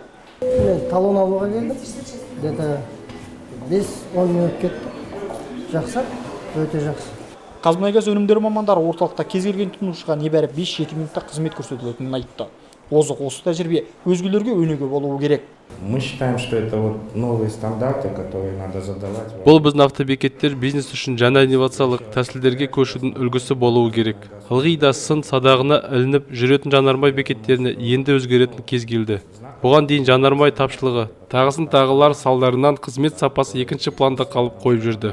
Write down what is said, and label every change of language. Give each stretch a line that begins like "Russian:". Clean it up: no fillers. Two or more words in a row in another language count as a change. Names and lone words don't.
Kazakh: Мен талон алуға келдім.
Russian: Где-то 5-10 минут
Kazakh: кетті. Жақсы, өте жақсы. Қазмұнайгаз өнімдері мамандары орталықта кез келген тұтынушыға небәрі 5-7 минутта қызмет көрсетілетінін айтты. Озық осы тәжірибе өзгелерге өнеге болуы керек.
Russian: Мы считаем, что это вот новые стандарты, которые надо задавать.
Kazakh: Бұл біздің автобекеттер бизнес үшін жаңа инновациялық тәсілдерге көшудің үлгісі болуы керек. Ылғи да сын садағына ілініп жүретін жанармай бекеттеріне енді өзгеретін кез келді. Бұған дейін жанармай тапшылығы, тағысын тағылар салдарынан қызмет сапасы екінші планда қалып қойып жүрді.